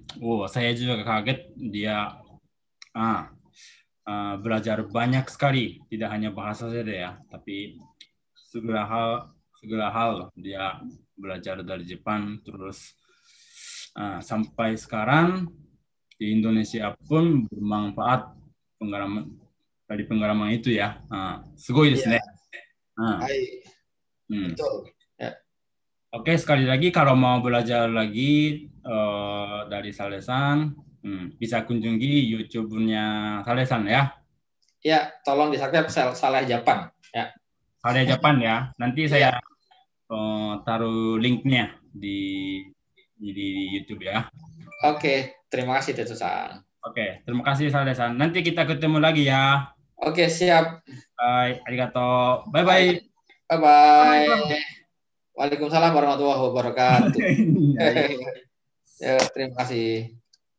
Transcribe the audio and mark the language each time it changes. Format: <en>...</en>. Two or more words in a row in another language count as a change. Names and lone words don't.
<id>Saya juga kaget dia belajar banyak sekali, tidak hanya bahasa saja ya, tapi segala hal dia belajar dari Jepang terus sampai sekarang di Indonesia pun bermanfaat pengalaman itu ya.</id> <ja>すごいですね.</ja> <id>Betul. Ya. Oke, sekali lagi kalau mau belajar lagi dari Saleh-san, bisa kunjungi YouTube-nya Saleh-san ya. Ya, tolong di-subscribe Saleh Japan ya. Saleh Japan ya. Nanti saya taruh linknya di YouTube ya. Oke, terima kasih Tetsusan. Oke, terima kasih Saleh-san. Nanti kita ketemu lagi ya. Oke, siap.</id> <en>Bye, arigato. Bye-bye. Bye-bye.</en> <ar>وعليكم السلام ورحمة الله وبركاته.</ar> <id>Ya, terima kasih.</id>